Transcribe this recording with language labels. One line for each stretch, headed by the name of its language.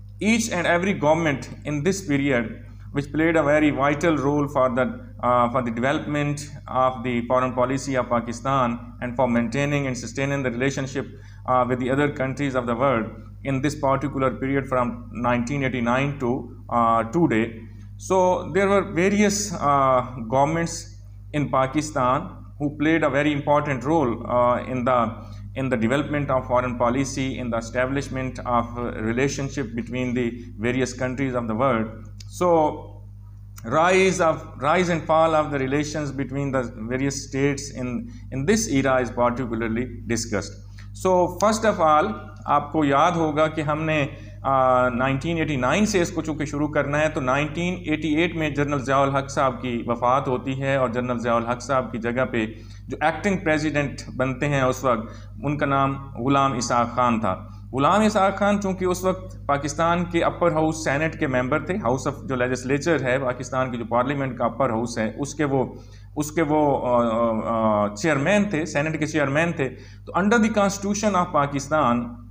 English: each and every government in this period which played a very vital role for the development of the foreign policy of Pakistan and for maintaining and sustaining the relationship with the other countries of the world in this particular period from 1989 to today. So there were various governments in Pakistan who played a very important role in the development of foreign policy, in the establishment of relationship between the various countries of the world. So rise and fall of the relations between the various states in this era is particularly discussed. So first of all
Urdu: آپ کو یاد ہوگا کہ ہم نے 1989 سے اس کو چونکہ شروع کرنا ہے، تو 1988 میں جنرل ضیاء الحق صاحب کی وفات ہوتی ہے، اور جنرل ضیاء الحق صاحب کی جگہ پہ جو ایکٹنگ پریزیڈنٹ بنتے ہیں اس وقت، ان کا نام غلام اسحاق خان تھا۔ غلام اسحاق خان چونکہ اس وقت پاکستان کے اپر ہاؤس سینٹ کے ممبر تھے، ہاؤس آف جو لیجسلیچر ہے پاکستان کی جو پارلیمنٹ کا اپر ہاؤس ہے اس کے وہ چیئرمین تھے، سینٹ کے چیئرمین تھے۔ تو
English: under the constitution of Pakistan